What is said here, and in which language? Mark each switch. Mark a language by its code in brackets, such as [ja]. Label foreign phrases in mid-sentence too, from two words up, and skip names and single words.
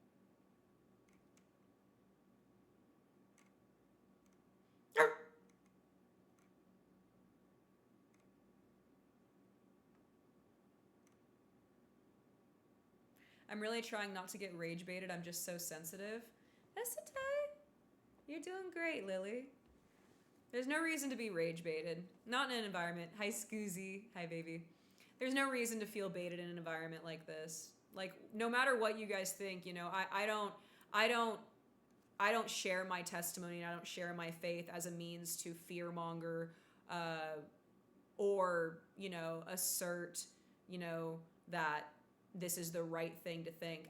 [en] I'm really trying not to get rage baited. I'm just so sensitive. Esate, you're doing great, Lily. There's no reason to be rage baited. Not in an environment. Hi, Scoozy. Hi, baby. There's no reason to feel baited in an environment like this. Like, no matter what you guys think, you know, I don't share my testimony and I don't share my faith as a means to fearmonger, or, you know, assert, you know, that this is the right thing to think.